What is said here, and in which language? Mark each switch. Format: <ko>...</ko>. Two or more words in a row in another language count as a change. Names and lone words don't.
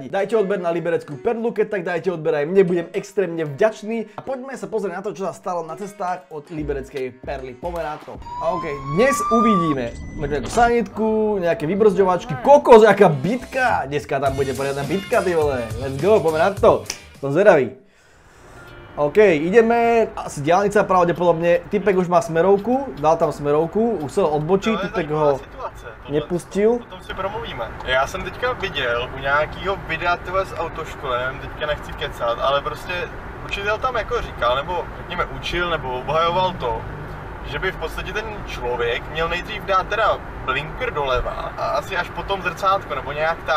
<sk>Dajte odber na Libereckú perlu, keď tak dajte odber aj mne, budem extrémne vďačný. A poďme sa pozrieť na to, čo sa stalo na cestách od Libereckej perly. Poďme na to. OK, dnes uvidíme nejakú sanitku, nejaké vybrzďovačky, kokos, aká bitka. Dneska tam bude poriadna bitka, ty vole.</sk> <en>Let's go,</en> <sk>poďme na to. Som zvedavý. OK, ideme, asi diaľnica pravdepodobne, typek už má smerovku, dal tam smerovku, už chcel odbočiť, typek ho nepustil.</sk> <cs>O tom si promluvíme. Já jsem teďka viděl u nějakého videa tyhle s autoškolem, teďka nechci kecat, ale prostě učitel tam jako říkal, nebo řekněme učil, nebo obhajoval to, že by v podstatě ten člověk měl nejdřív dát teda blinker doleva a asi až potom zrcátko, nebo nějak tak.</cs>